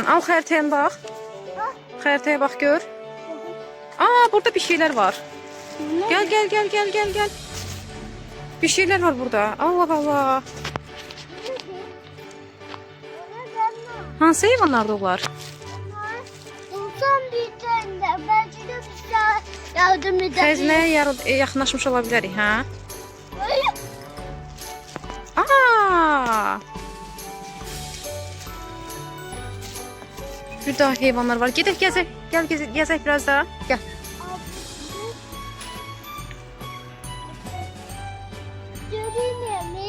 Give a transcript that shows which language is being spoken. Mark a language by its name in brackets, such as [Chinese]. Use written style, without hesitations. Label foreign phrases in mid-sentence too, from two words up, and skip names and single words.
[Azerbaijani] Al xəritəyə bax. Xəritəyə bax gör. Burada bir şeylər var. Gəl. Bir şeylər var burada. Allah Allah. Hansı heyvanlar da olar? [Turkish] İnsan bir tane. Bence de bize yardım edebilir. [Azerbaijani] Xəzinəyə yaxınlaşmış ola bilərik, hə? Bir daha heyvanlar var. Gedək gəzək. Gəl gəzək biraz daha. Gəl. [Turkish] Görünür mü?